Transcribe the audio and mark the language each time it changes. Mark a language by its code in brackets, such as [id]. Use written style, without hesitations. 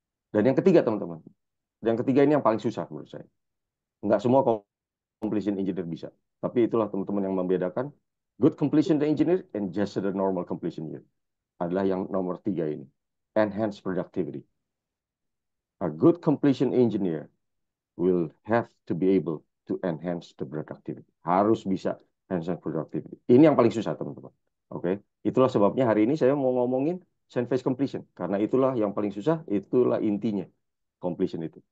[id] Dan yang ketiga teman-teman, yang ketiga ini yang paling susah menurut saya. Nggak semua completion engineer bisa. Tapi itulah teman-teman yang membedakan [en] good completion engineer and just the normal completion engineer. [id] Adalah yang nomor tiga ini. [en] Enhance productivity. A good completion engineer will have to be able to enhance the productivity. [id] Harus bisa [en] enhance productivity. [id] Ini yang paling susah, teman-teman. Oke, itulah sebabnya hari ini saya mau ngomongin sand phase completion karena itulah yang paling susah, itulah intinya completion itu.